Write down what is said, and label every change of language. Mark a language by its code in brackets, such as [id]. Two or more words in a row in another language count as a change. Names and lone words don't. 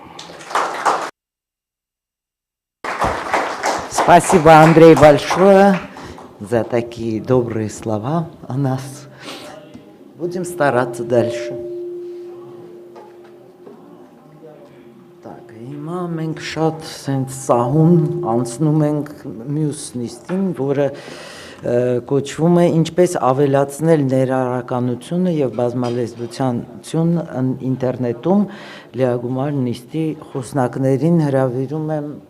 [ru] Спасибо, Андрей, большое за такие добрые слова о нас. Будем стараться дальше. Так, [hy] հիմա մենք շատ սենց սահուն անցնում ենք մյուս նիստին, որը կոչվում է ինչպես ավելացնել ներառականությունը եւ բազմալեզվություն ինտերնետում լիագումար նիստի խոսնակներին հրավիրում եմ